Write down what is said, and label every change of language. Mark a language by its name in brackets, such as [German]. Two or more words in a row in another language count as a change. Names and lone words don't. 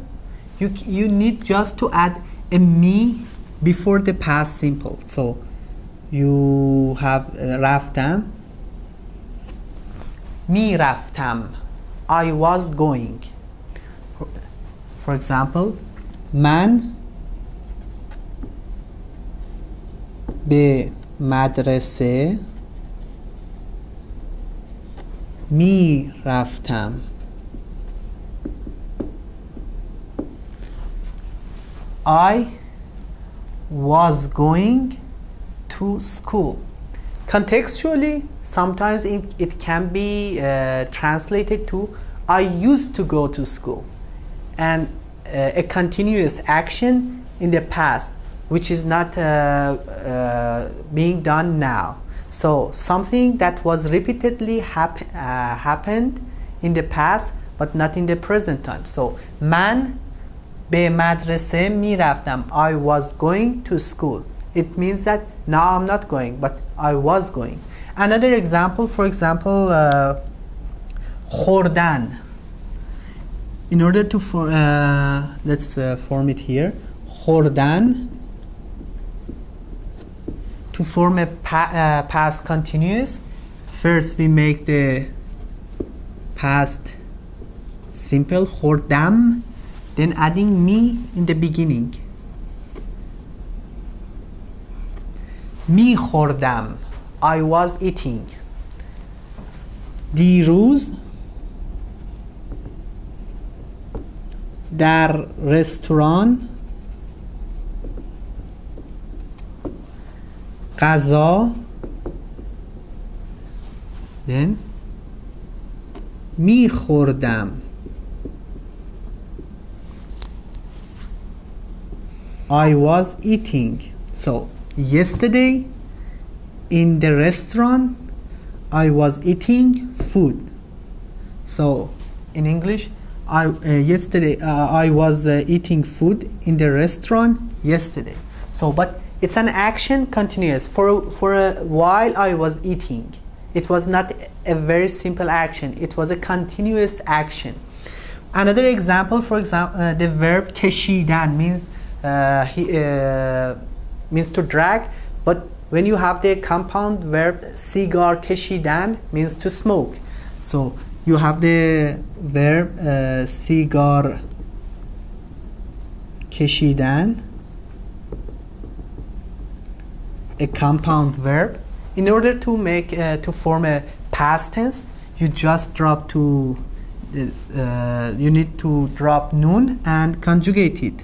[English] You need just to add a me before the past simple. So you have [Persian] رفتم، می رفتم, [English] I was going. For example, [Persian] man به مدرسه می رفتم. [English] I was going to school. Contextually, sometimes it can be translated to I used to go to school, and a continuous action in the past which is not being done now. So something that was repeatedly happened in the past but not in the present time. [Persian] So من به مدرسه می رفتم, [English] I was going to school. It means that now I'm not going, but I was going. Another example, for example, خوردن. In order to let's form it here. خوردن, to form a past continuous, first we make the past simple خوردم, then adding me in the beginning. [Persian] می خوردم, [English] I was eating. [Persian] دیروز در رستوران غذا, then می خوردم, [English] I was eating. So yesterday in the restaurant I was eating food. So in English, yesterday I was eating food in the restaurant yesterday. So but it's an action continuous. For a while I was eating. It was not a very simple action. It was a continuous action. Another example, for example, the verb کشیدن means to drag, but when you have the compound verb [Persian] سیگار کشیدن [English] means to smoke. So you have the verb [Persian] سیگار کشیدن, [English] a compound verb. In order to make to form a past tense, you just drop to you need to drop noon and conjugate it.